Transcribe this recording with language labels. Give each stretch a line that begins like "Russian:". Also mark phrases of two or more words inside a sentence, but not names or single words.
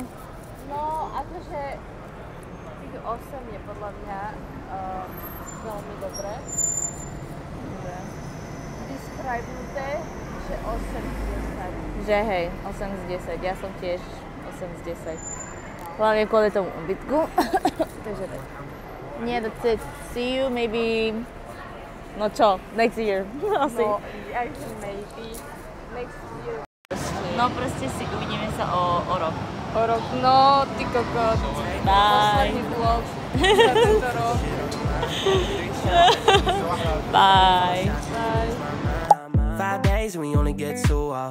Slovak: No, akože tých 8 je podľa mňa veľmi dobré. Describnuté, že 8 z 10. Že hej, 8 z 10. Ja som tiež 8 z 10. Hlavne kvôli tomu ubytku. Takže tak. Nie,
English: that's it. See you maybe...
Slovak: No čo,
English: next year.
Slovak: Asi.
English: No, actually maybe next year.
Slovak: No proste si uvidíme sa o rok. O rok, no, ty kokot. Bye. Posledný vlog za tento rok. Bye.
English: 5 days and we only get 2 off.